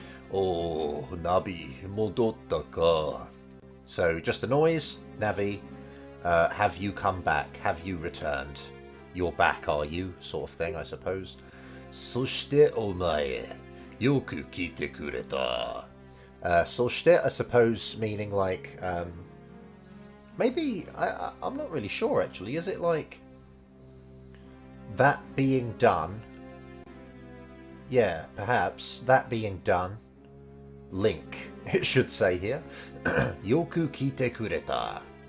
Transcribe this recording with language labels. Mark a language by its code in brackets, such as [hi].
[en] Oh, Navi, [ja] modotta ka. [en] So, just a noise. Navi, have you come back? Have you returned? You're back, are you? Sort of thing, I suppose. [ja] そしてお前、よく聞いてくれた. [en] そして I suppose meaning like, maybe, I'm not really sure actually, is it like, that being done, yeah, perhaps, that being done, link, it should say here, [ja] よく聞いてくれた.